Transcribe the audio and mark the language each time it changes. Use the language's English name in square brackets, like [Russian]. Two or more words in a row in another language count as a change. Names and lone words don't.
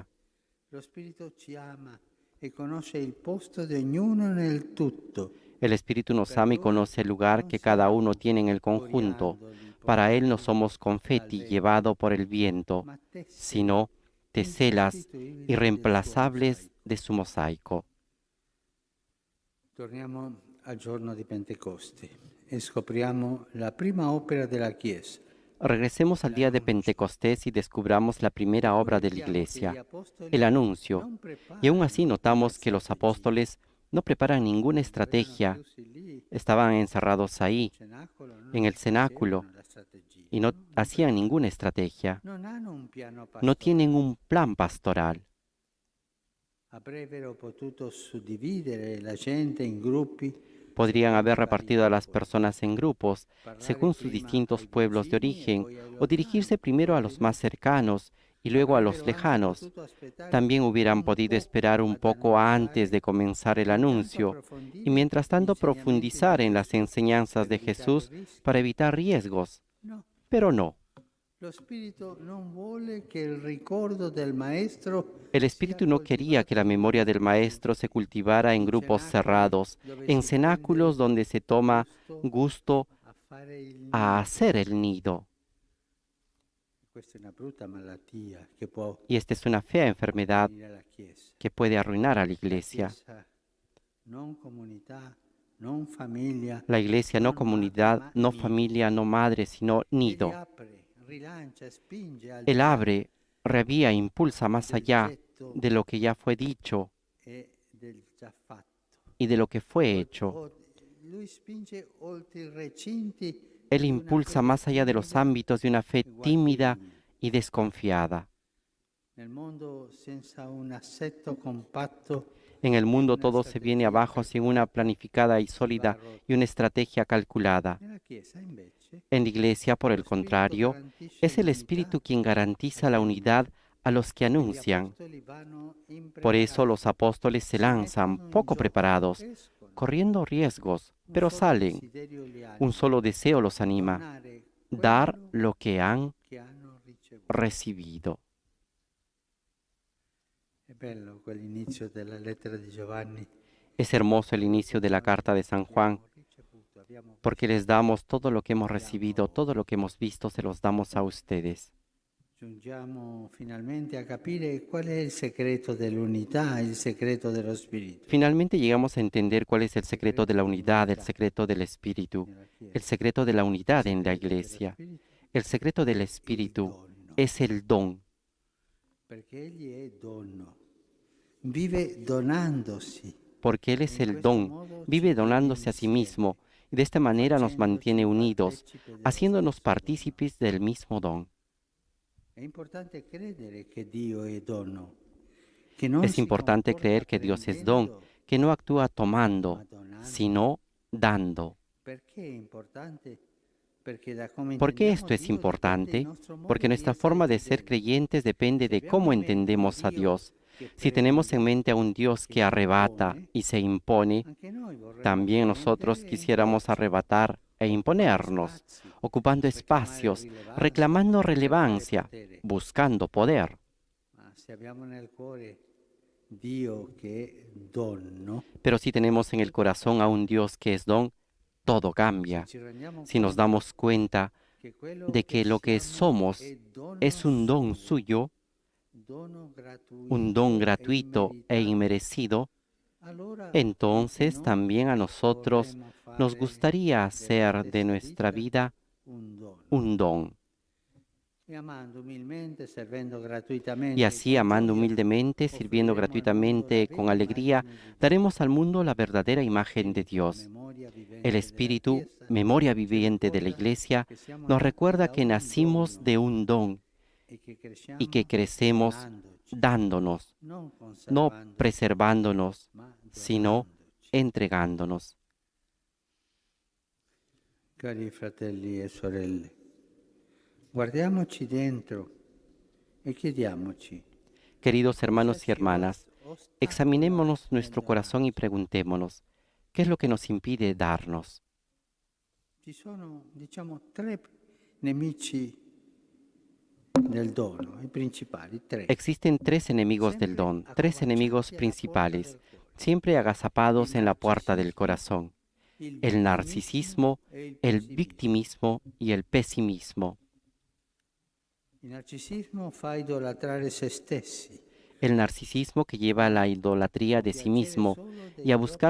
[Italian] Lo Spirito ci ama e conosce il posto di ognuno nel tutto. [Spanish] El Espíritu nos ama y conoce el lugar que cada uno tiene en el conjunto. Para Él no somos confeti llevado por el viento, sino teselas irreemplazables de su mosaico. [Italian] Torniamo al giorno di Pentecoste e scopriamo la prima opera della Chiesa. [Spanish] Regresemos al día de Pentecostés y descubramos la primera obra de la Iglesia, el anuncio. Y aún así notamos que los apóstoles no preparan ninguna estrategia. Estaban encerrados ahí, en el cenáculo, y no hacían ninguna estrategia. No tienen un plan pastoral. [Italian] Avrebbero potuto suddividere la gente in gruppi. [Spanish] Podrían haber repartido a las personas en grupos, según sus distintos pueblos de origen, o dirigirse primero a los más cercanos y luego a los lejanos. También hubieran podido esperar un poco antes de comenzar el anuncio y mientras tanto profundizar en las enseñanzas de Jesús para evitar riesgos. Pero no. [Italian] Lo Spirito non vuole che il ricordo del Maestro [Spanish] El Espíritu no quería que la memoria del Maestro se cultivara en grupos cerrados, en cenáculos donde se toma gusto [Italian] a fare il [Spanish] a hacer el nido. [Italian] Questa è una brutta malattia che può [Spanish] Y esta es una fea enfermedad [Italian] venire alla Chiesa. [Spanish] que puede arruinar a la Iglesia. [Italian] Chiesa non comunità, non famiglia. [Spanish] La Iglesia no comunidad, no familia, no madre, sino nido. [Italian] Apre, rilancia, spinge al [Spanish] Él [Italian] di là [Spanish] abre, revía, impulsa más allá de lo que ya fue dicho [Italian] e del già fatto. [Spanish] y de lo que fue hecho. [Italian] Lui spinge oltre i recinti. [Spanish] Él impulsa más allá de los ámbitos de una fe tímida y desconfiada. [Italian] Nel mondo senza un assetto compatto. [Spanish] En el mundo todo se viene abajo sin una planificada y sólida y una estrategia calculada. [Italian] Nella Chiesa invece [Spanish] En la Iglesia, por el contrario, es el Espíritu quien garantiza la unidad a los que anuncian. Por eso los apóstoles se lanzan, poco preparados, corriendo riesgos, pero salen. Un solo deseo los anima: dar lo que han recibido. [Italian] È bello quell'inizio della lettera di Giovanni. [Spanish] Es hermoso el inicio de la carta de San Juan, porque les damos todo lo que hemos recibido, todo lo que hemos visto, se los damos a ustedes. [Italian] Giungiamo finalmente a capire qual è il segreto dell'unità, il segreto dello Spirito. [Spanish] Finalmente llegamos a entender cuál es el secreto de la unidad, el secreto del Espíritu, el secreto de la unidad en la Iglesia. El secreto del Espíritu es el don, [Italian] Perché egli è dono, vive donandosi. [Spanish] porque Él es el don, vive donándose a sí mismo y de esta manera nos mantiene unidos, haciéndonos partícipes del mismo don. [Italian] È importante credere che Dio è dono, che non [Spanish] Es [Italian] si [Spanish] importante [Italian] comporta [Spanish] creer que Dios es don, [Italian] prendendo, [Spanish] que no actúa tomando, [Italian] ma donando. [Spanish] sino dando. [Italian] Perché è importante? Perché da come [Spanish] ¿Por qué [Italian] intendiamo [Spanish] esto es [Italian] Dio dipende il [Spanish] importante? [Italian] nostro modo [Spanish] Porque [Italian] di [Spanish] nuestra [Italian] essere [Spanish] forma de ser [Italian] fedeli. [Spanish] creyentes depende [Italian] Se [Spanish] de [Italian] abbiamo [Spanish] cómo [Italian] in mente un [Spanish] entendemos a [Italian] Dio [Spanish] Dios. [Italian] che [Spanish] Si tenemos en [Italian] prende, [Spanish] mente a un Dios [Italian] che [Spanish] que [Italian] si [Spanish] arrebata [Italian] impone, [Spanish] y se impone, [Italian] anche noi vorremmo [Spanish] también nosotros [Italian] prendere e [Spanish] quisiéramos [Italian] imporci, [Spanish] arrebatar e imponernos, [Italian] spazi, [Spanish] ocupando [Italian] reclamare [Spanish] espacios, [Italian] rilevanza, [Spanish] reclamando [Italian] cercare [Spanish] relevancia, [Italian] potere. [Spanish] buscando poder. [Italian] Ma se abbiamo nel cuore Dio che è dono, [Spanish] Pero si tenemos en el corazón a un Dios que es don, todo se cambia. [Italian] ci rendiamo [Spanish] Si nos [Italian] conto [Spanish] damos cuenta [Italian] che quello [Spanish] de que lo que [Italian] siamo [Spanish] somos [Italian] è dono [Spanish] es un don [Italian] suo, [Spanish] suyo, [Italian] dono [Spanish] un don [Italian] gratuito [Spanish] gratuito e inmerecido, [Italian] allora [Spanish] entonces [Italian] anche noi [Spanish] también a nosotros [Italian] vorremmo [Spanish] nos [Italian] fare [Spanish] gustaría [Italian] della [Spanish] hacer de [Italian] stessa [Spanish] nuestra vida [Italian] un dono. [Spanish] un don. [Italian] E amando umilmente, servendo gratuitamente [Spanish] Y así, [Italian] con [Spanish] amando [Italian] gioia, [Spanish] humildemente, sirviendo [Italian] offriremo al mondo la [Spanish] gratuitamente, [Italian] vera [Spanish] con alegría, [Italian] immagine di Dio. [Spanish] daremos al mundo la verdadera imagen de [Italian] Spirito, [Spanish] Dios. [Italian] memoria vivente [Spanish] El [Italian] della [Spanish] Espíritu, [Italian] Chiesa, [Spanish] memoria [Italian] ci [Spanish] viviente de la [Italian] ricorda [Spanish] Iglesia, [Italian] che siamo [Spanish] nos [Italian] nati [Spanish] recuerda [Italian] da [Spanish] que [Italian] un [Spanish] nacimos [Italian] dono [Spanish] de un don [Italian] e che [Spanish] y que [Italian] cresciamo [Spanish] crecemos [Italian] donandoci, [Spanish] dándonos, [Italian] non [Spanish] no [Italian] conservandoci, [Spanish] preservándonos, [Italian] ma [Spanish] sino [Italian] donandoci. [Spanish] entregándonos. [Italian] Cari fratelli e sorelle, guardiamoci dentro e chiediamoci, [Spanish] Queridos hermanos y hermanas, examinémonos nuestro corazón y preguntémonos, ¿qué es lo que nos impide darnos? [Italian] Ci sono, diciamo, tre nemici del dono, i principali, tre. [Spanish] Existen tres enemigos del [Italian] Sempre [Spanish] don, tres enemigos [Italian] accovacciati alla porta [Spanish] principales, [Italian] del cuore. [Spanish] siempre [Italian] Il [Spanish] agazapados en la puerta del [Italian] narcisismo, [Spanish] corazón: [Italian] il [Spanish] el [Italian] vittimismo [Spanish] narcisismo, [Italian] e il [Spanish] el [Italian] pessimismo. [Spanish] victimismo y el pesimismo. [Italian] Il narcisismo fa idolatrare se stessi [Spanish] El narcisismo que lleva a la idolatría [Italian] a [Spanish] de sí [Italian] piacere [Spanish] mismo [Italian] solo [Spanish] y [Italian] dei [Spanish] a buscar